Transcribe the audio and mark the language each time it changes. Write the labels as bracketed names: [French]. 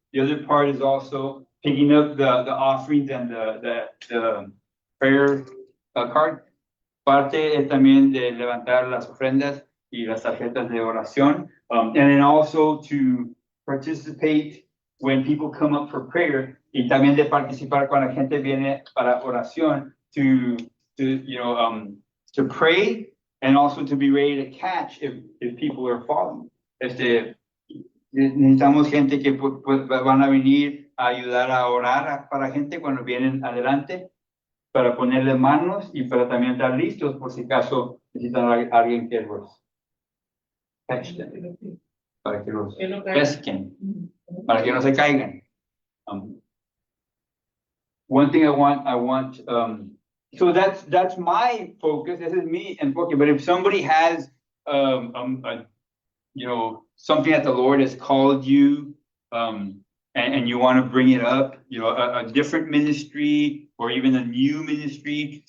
[English] The other part is also picking up the offerings and the prayer card. [Spanish] Parte es también de levantar las ofrendas y las tarjetas de oración. [English] And then also to participate when people come up for prayer. [Spanish] Y también de participar cuando la gente viene para oración [English] to pray and also to be ready to catch if people are falling. [Spanish] necesitamos gente que pues, van a venir a ayudar a orar para gente cuando vienen adelante, para ponerle manos y para también estar listos por si acaso necesitan a alguien que los pesquen, para que los pesquen, para que no se caigan. [English] One thing I want, so that's my focus. This is me and focus. But if somebody has, something that the Lord has called you, and you want to bring it up, a different ministry or even a new ministry.